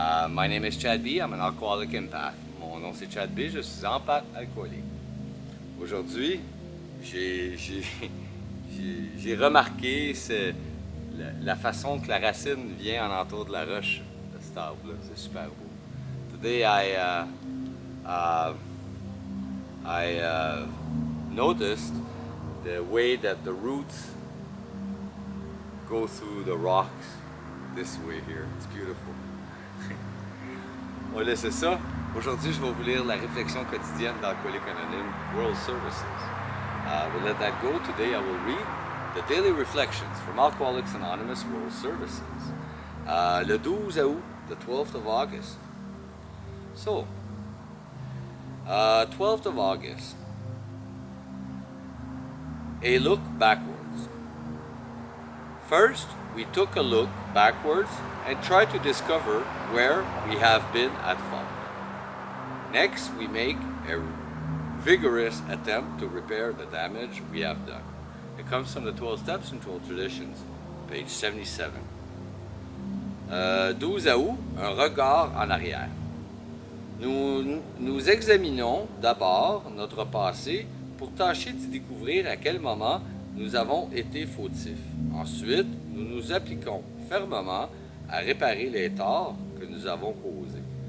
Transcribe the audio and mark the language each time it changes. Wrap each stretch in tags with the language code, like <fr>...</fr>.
<en>My name is Chad B. I'm an alcoholic empath.</en> <fr>Mon nom c'est Chad B. Je suis empathe alcoolique. Aujourd'hui, j'ai remarqué la façon que la racine vient en entour de la roche de cet arbre-là. C'est super beau.</fr> <en>Today I noticed the way that the roots go through the rocks this way here. It's beautiful.</en> <fr>On va laisser ça. Aujourd'hui, je vais vous lire la réflexion quotidienne d'Alcooliques Anonymes, World Services.</fr> <en>We'll let that go. Today I will read the daily reflections from Alcoholics Anonymous World Services.</en> <fr>Le 12 août,</fr> <en>the 12th of August. So, 12th of August. A look backwards. First, we took a look backwards and tried to discover where we have been at fault. Next, we make a vigorous attempt to repair the damage we have done. It comes from the 12 Steps and 12 Traditions, page 77.</en> <fr>12 août, un regard en arrière. Nous examinons d'abord notre passé pour tâcher d'y découvrir à quel moment nous avons été fautifs. Ensuite, nous nous appliquons fermement à réparer les torts que nous avons causés.</fr>